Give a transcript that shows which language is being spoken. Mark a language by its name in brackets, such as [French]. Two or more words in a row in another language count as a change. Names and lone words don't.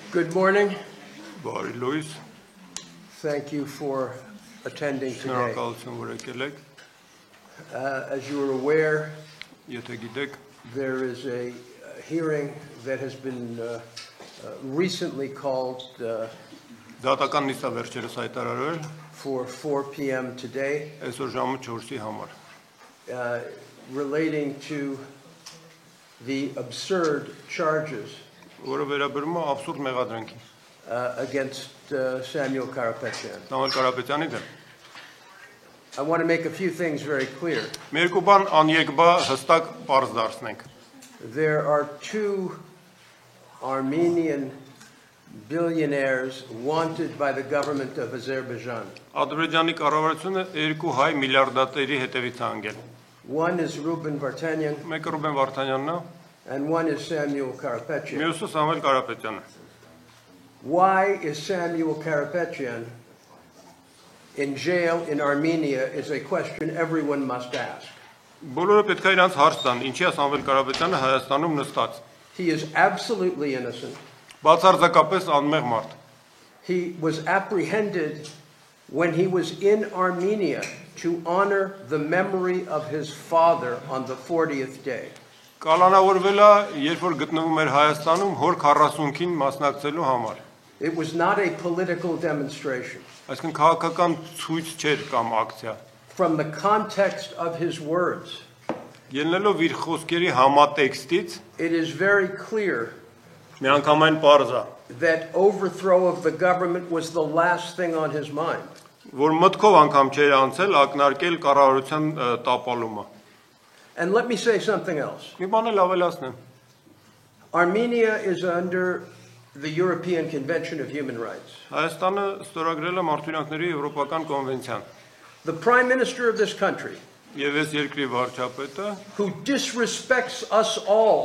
[English] Good morning. [Armenian] Բարի լույս, [English] Thank you for attending today. [Armenian] շնորհակալություն, որ եկել եք, [English] As you are aware, [Armenian] եթե գիտեք, [English] there is a hearing that has been recently called [Armenian] դատական նիստը վերջերս հայտարարվել, [English] for 4 p.m. today [Armenian] այսօր ժամը 4-ի համար, [English] relating to the absurd charges [Armenian] որը վերաբերում է աբսուրդ մեղադրանքին, [English] against Samuel Karapetyan. [Armenian] Սամվել Կարապետյանի դեմ։ [English] I want to make a few things very clear. [Armenian] Մի երկու բան անյեգբա հստակ պարզ դարձնենք։ [English] There are two Armenian billionaires wanted by the government of Azerbaijan. [Armenian] Ադրբեջանի կառավարությունը երկու հայ միլիարդատերի հետևից է անգել։ [English] One is Ruben Vartanyan [Armenian] Մեկը Ռուբեն Վարդանյանն է, [English] and one is Samuel Karapetyan. [Armenian] մյուսը Սամվել Կարապետյանը։ [English] Why is Samuel Karapetyan in jail in Armenia is a question everyone must ask. [Armenian] Բոլորը պետք է իրանց հարց տան, ինչի է Սամվել Կարապետյանը Հայաստանում նստած։ [English] He is absolutely innocent. [Armenian] Բացարձակապես անմեղ մարդ։ [English] He was apprehended when he was in Armenia to honor the memory of his father on the 40th day. [Armenian] Կալանավորվել է, երբ որ գտնվում էր Հայաստանում հոր 40-ին մասնակցելու համար։ [English] It was not a political demonstration. [Armenian] Այսինքն քաղաքական ցույց չէր կամ ակցիա։ [English] From the context of his words, [Armenian] Ելնելով իր խոսքերի համատեքստից, [English] it is very clear [Armenian] միանգամայն պարզ է, [English] that overthrow of the government was the last thing on his mind. [Armenian] որ մտքով անգամ չէր անցել ակնարկել կառավարության տապալումը։ [English] And let me say something else. [Armenian] Մի բան էլ ավելացնեմ։ [English] Armenia is under the European Convention of Human Rights. [Armenian] Հայաստանը ստորագրել է մարդու եվրոպական կոնվենցիան։ [English] The Prime Minister of this country, [Armenian] Եվ այս երկրի վարչապետը, [English] who disrespects us all